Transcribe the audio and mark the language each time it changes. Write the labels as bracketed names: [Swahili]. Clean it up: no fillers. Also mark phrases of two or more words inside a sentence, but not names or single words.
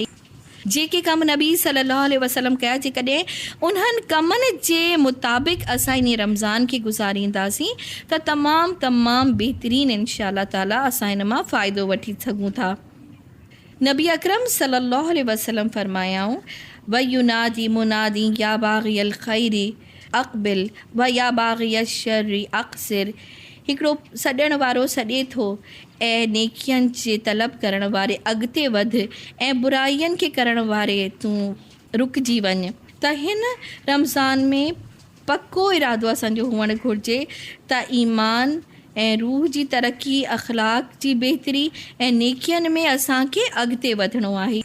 [Sindhi] जेके कम नबी [Arabic] صلى الله عليه وسلم [Sindhi] कया, जेकॾहिं उन्हनि कमनि जे मुताबिक़ असां इन रमज़ान खे गुज़ारींदासीं त तमामु बहितरीन [Arabic] إن شاء الله تعالى [Sindhi] असां इन मां फ़ाइदो वठी सघूं था। नबी अकरम सल्लल्लाहु अलैहि वसल्लम फरमायाऊं, [Arabic] وينادي منادي يا باغي الخير أقبل و يا باغي الشر أقصر. [Sindhi] हिकिड़ो सॾण वारो सॾे थो ऐं नेकियनि जे तलब करण वारे अॻिते वधि ऐं बुराइयुनि खे करण वारे तूं रुकिजी वञ। त हिन रमज़ान में पको इरादो असांजो हुअणु घुरिजे त ईमान ऐं रूह जी तरक़ी, अख़लाक जी बहितरी ऐं नेकियनि में असांखे अॻिते वधिणो आहे।